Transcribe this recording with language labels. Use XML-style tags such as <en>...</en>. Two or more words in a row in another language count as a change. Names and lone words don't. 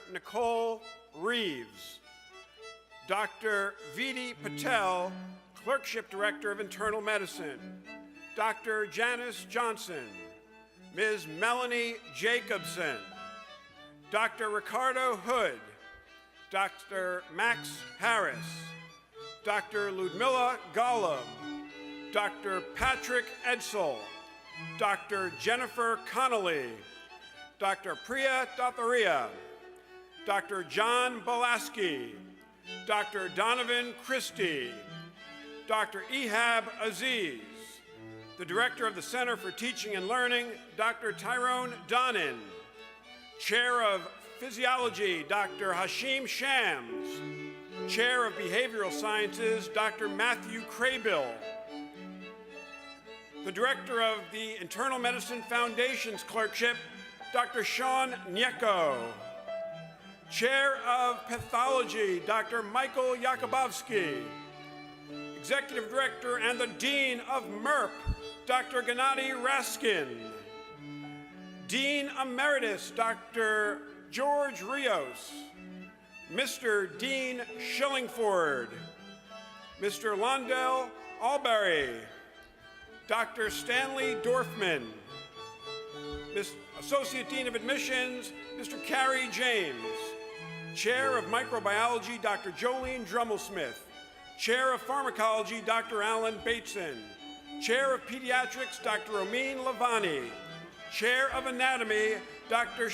<en>Nicole Reeves, Dr. Vidi Patel, Clerkship Director of Internal Medicine, Dr. Janice Johnson, Ms. Melanie Jacobson, Dr. Ricardo Hood, Dr. Max Harris, Dr. Ludmilla Gollum, Dr. Patrick Edsel, Dr. Jennifer Connolly, Dr. Priya Datharia, Dr. John Bolaski, Dr. Donovan Christie, Dr. Ehab Aziz, the Director of the Center for Teaching and Learning, Dr. Tyrone Donnan, Chair of Physiology, Dr. Hashim Shams, Chair of Behavioral Sciences, Dr. Matthew Craybill, the Director of the Internal Medicine Foundation's Clerkship, Dr. Sean Nieko, Chair of Pathology, Dr. Michael Yakubovsky, Executive Director and the Dean of MERP, Dr. Gennady Raskin, Dean Emeritus, Dr. George Rios, Mr. Dean Shillingford, Mr. Londell Alberry, Dr. Stanley Dorfman, Associate Dean of Admissions, Mr. Carey James, Chair of Microbiology, Dr. Jolene Drummelsmith, Chair of Pharmacology, Dr. Alan Bateson, Chair of Pediatrics, Dr. Romeen Lavani, Chair of Anatomy, Dr.</en>